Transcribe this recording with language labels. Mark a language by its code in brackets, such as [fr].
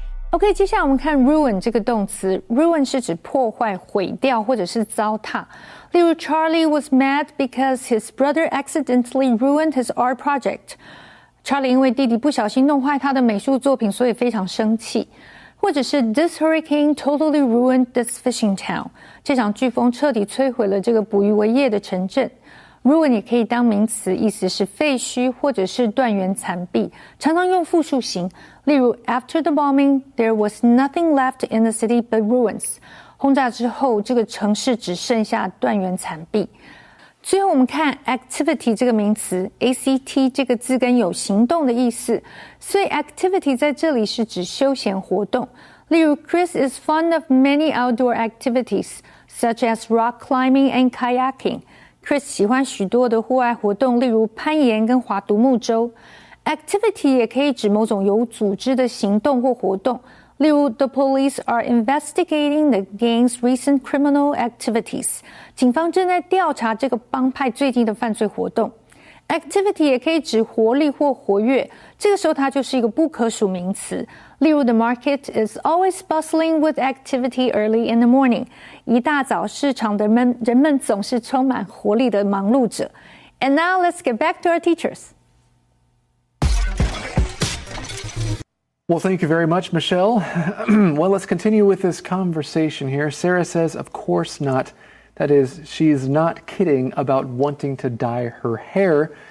[zh] OK， 接下来我们看 ruin 这个动词。ruin 是指破坏、毁掉或者是糟蹋。 [en] 例如 Charlie was mad because his brother accidentally ruined his art project. [zh] Charlie 因为弟弟不小心弄坏他的美术作品，所以非常生气。 [en] 或者是 This hurricane totally ruined this fishing town. [zh] 这场飓风彻底摧毁了这个捕鱼为业的城镇。 ruin 也可以当名词，意思是废墟或者是断垣残壁，常常用复数形。 [en] 例如 After the bombing, there was nothing left in the city but ruins. [zh] 轰炸之后，这个城市只剩下断垣残壁。最后我们看 activity 这个名词 ACT 这个字根有行动的意思，所以 activity 在这里是指休闲活动。 [en] 例如 Chris is fond of many outdoor activities such as rock climbing and kayaking. [zh] Chris 喜欢许多的户外活动，例如攀岩跟划独木舟。 Activity 也可以指某种有组织的行动或活动，例如 [en] The police are investigating the gang's recent criminal activities. [zh] 警方正在调查这个帮派最近的犯罪活动。 Activity 也可以指活力或活跃，这个时候它就是一个不可数名词。 [en] 例如 The market is always bustling with activity early in the morning. [zh] 一大早市场的人们总是充满活力的忙碌着。 [en] And now let's get back to our teachers. Well, thank you very much, Michelle. Well, let's continue with this conversation here. Sarah says, of course not. That is, she's not kidding about wanting to dye her hair.